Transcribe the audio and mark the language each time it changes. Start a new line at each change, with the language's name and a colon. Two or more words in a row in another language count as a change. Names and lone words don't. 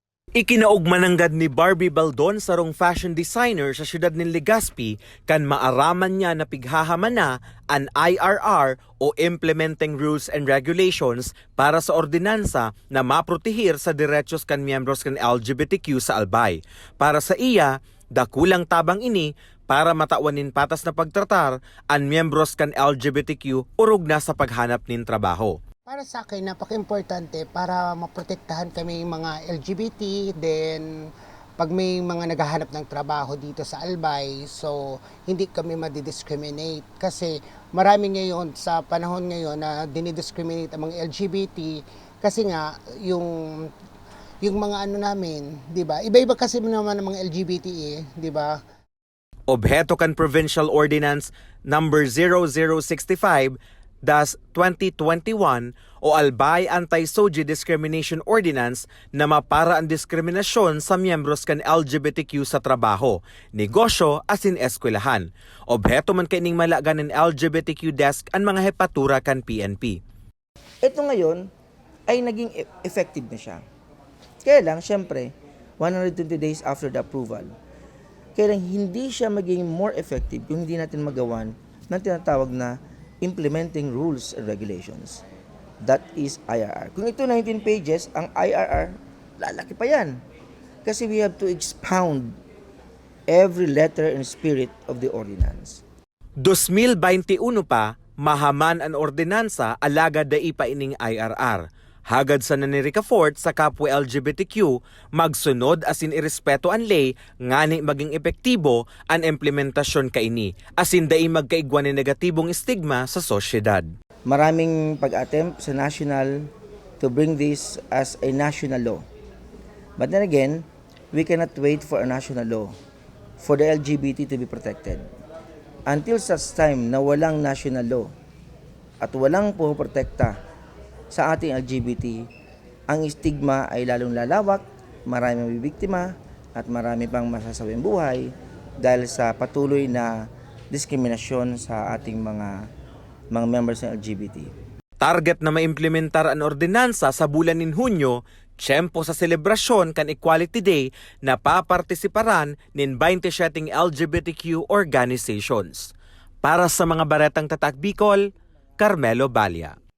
Bikol: Ikinaugmananggad ni Barbie Baldon sarong fashion designer sa siyudad ni Legazpi kan maaraman niya na pighahaman na an IRR o Implementing Rules and Regulations para sa ordinansa na maprotehir sa derechos kan miyembros kan LGBTQ sa Albay. Para sa iya, dakulang tabang ini para matawanin patas na pagtratar ang miyembros kan LGBTQ urog na sa paghanap nin trabaho.
Filipino: Para sa akin, napaka-importante para maprotektahan kami mga LGBT, then pag may mga naghahanap ng trabaho dito sa Albay, so hindi kami madidiscriminate. Kasi marami ngayon, sa panahon ngayon na dinidiscriminate ang mga LGBT, kasi nga yung mga ano namin, di ba? Iba-iba kasi naman ang mga LGBT di ba?
Bikol: Obheto kan Provincial Ordinance number 0065 2021 o Albay Anti-SOGI Discrimination Ordinance na mapara ang diskriminasyon sa miyembros kan LGBTQ sa trabaho, negosyo asin eskwelahan. Obheto man kining malagan ng LGBTQ desk ang mga hepatura kan PNP.
Filipino: Ito ngayon ay naging effective na siya. Kaya lang, syempre,
English: 120 days after the approval,
Filipino: kaya lang hindi siya maging
English: more effective
Filipino: kung hindi natin magawan ng tinatawag na Implementing Rules and Regulations.
English: That is IRR.
Filipino: Kung ito 19 pages, ang IRR, lalaki pa yan.
English: Kasi we have to expound every letter and spirit of the ordinance.
Bikol: 2021 pa, mahaman ang ordinansa alagad da ipa ining IRR. Hagad sa nanirika Fort sa kapwa LGBTQ, magsunod asin irespeto ang lay, ngani maging epektibo ang implementasyon kaini, asin dai magkaigwan ni negatibong stigma sa sosyedad.
Filipino: Maraming pag-attempt sa national
English: to bring this as a national law. But then again, we cannot wait for a national law for the LGBT to be protected.
Filipino: Until such time na walang
English: national law
Filipino: at walang pumoprotekta sa ating LGBT, ang stigma ay lalong lalawak, marami mabibiktima at marami pang masasawing buhay dahil sa patuloy na diskriminasyon sa ating mga members ng LGBT.
Bikol: Target na maimplementar ang ordinansa sa bulan nin Hunyo, tiyempo sa selebrasyon kan Equality Day na papartisiparan nin 27 LGBTQ organizations. Para sa mga Baretang Tatak Bicol, Carmelo Balya.